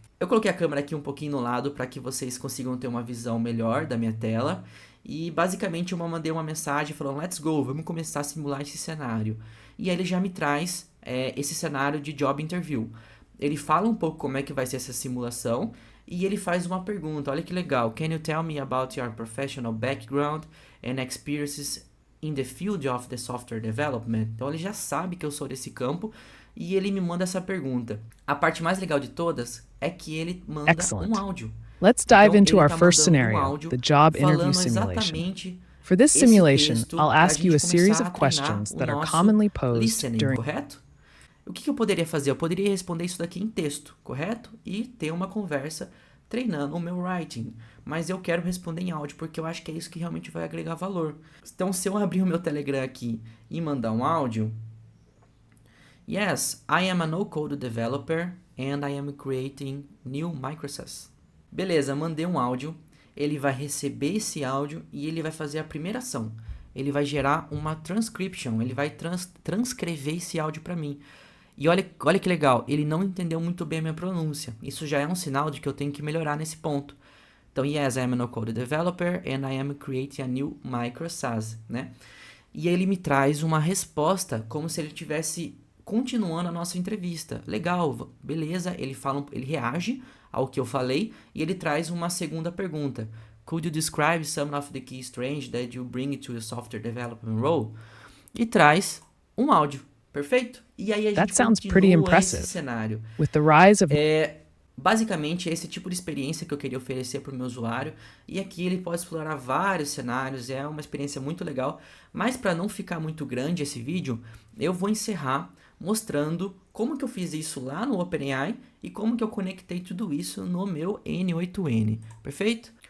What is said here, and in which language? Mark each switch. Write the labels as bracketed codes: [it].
[pt] Eu coloquei a câmera aqui um pouquinho no lado para que vocês consigam ter uma visão melhor da minha tela. E basicamente eu mandei uma mensagem falando, [en] let's go, [pt] vamos começar a simular esse cenário. E aí ele já me traz esse cenário de job interview. Ele fala um pouco como é que vai ser essa simulação e ele faz uma pergunta, olha que legal. [en] Can you tell me about your professional background and experiences in the field of the software development? [pt] Então ele já sabe que eu sou desse campo e ele me manda essa pergunta. A parte mais legal de todas é que ele manda um áudio. [en] Let's dive into our first scenario, the job interview simulation. For this simulation, I'll ask you a series of questions that are commonly posed during... [pt] Correto? O que eu poderia fazer? Eu poderia responder isso daqui em texto, correto? E ter uma conversa treinando o meu writing. Mas eu quero responder em áudio porque eu acho que é isso que realmente vai agregar valor. Então, se eu abrir o meu Telegram aqui e mandar um áudio... [en] Yes, I am a no-code developer and I am creating new microservices. [pt] Beleza, mandei um áudio. Ele vai receber esse áudio e ele vai fazer a primeira ação. Ele vai gerar uma transcription, ele vai transcrever esse áudio para mim. E olha que legal, ele não entendeu muito bem a minha pronúncia. Isso já é um sinal de que eu tenho que melhorar nesse ponto. [en] Então, yes, I am a no-code developer and I am creating a new microservice, né? [pt] E ele me traz uma resposta como se ele tivesse continuando a nossa entrevista. Legal, beleza, ele reage ao que eu falei e ele traz uma segunda pergunta. [en] Could you describe some of the key strengths that you bring to your software development role? [pt] E traz um áudio, perfeito? E aí a gente continua esse cenário. [en] With the rise of... [pt] Basicamente, esse tipo de experiência que eu queria oferecer para o meu usuário. E aqui ele pode explorar vários cenários, é uma experiência muito legal. Mas para não ficar muito grande esse vídeo, eu vou encerrar mostrando como que eu fiz isso lá no OpenAI e como que eu conectei tudo isso no meu N8N, perfeito?